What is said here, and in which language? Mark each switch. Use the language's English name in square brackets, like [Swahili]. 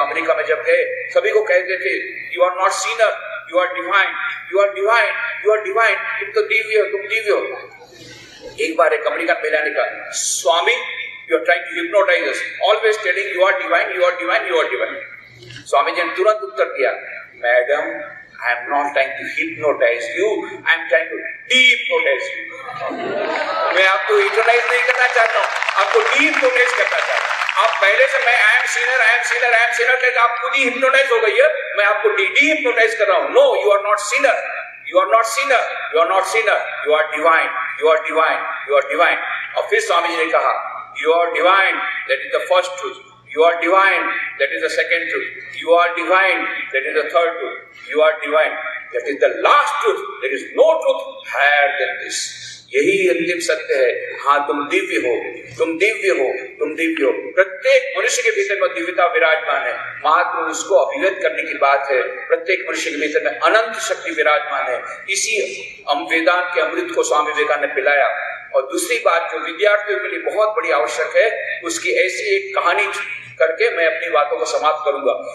[Hindi] America में जब गए सभी को कहते थे [English] you are not sinner, you are divine, [Hindi] you are divine, you are divine, तुम तो दिव्य हो, तुम दिव्य हो। एक बार एक अमेरिकन महिला ने कहा, स्वामी [English] You are trying to hypnotise us, always telling you are divine, you are divine, you are divine. [Hindi] Swami ji ने तुरंत उत्तर दिया, madam [English] I am not trying to hypnotize you, I am trying to dehypnotize you. [Hindi] मैं आपको hypnotize नहीं करना चाहता हूँ, आपको dehypnotize करना चाहता हूँ। आप पहले से मैं [English] I am sinner, I am sinner, [Hindi] I am sinner कहकर आप खुद ही hypnotize हो गई है। मैं आपको dehypnotize कर रहा हूँ। [English] No, you are not sinner, you are not sinner, you are not sinner, you are divine, you are divine, you are divine। [Hindi] और फिर स्वामी जी ने कहा, [English] you are divine, that is the first truth. You are divine, that is the second truth. You are divine, that is the third truth. You are divine, that is the last truth. There is no truth higher than this. [Hindi] यही अंतिम सत्य है। हाँ, तुम दिव्य हो, तुम दिव्य हो, तुम दिव्य हो। प्रत्येक मनुष्य के भीतर में दिव्यता विराजमान है, मात्र उसको अभिव्यक्त करने की बात है। प्रत्येक मनुष्य के भीतर में अनंत शक्ति विराजमान है। इसी वेदांत के अमृत को स्वामी विवेकानंद ने पिलाया। और दूसरी बात जो विद्यार्थियों के लिए बहुत बड़ी आवश्यक है, उसकी ऐसी एक कहानी करके मैं अपनी बातों को समाप्त करूंगा।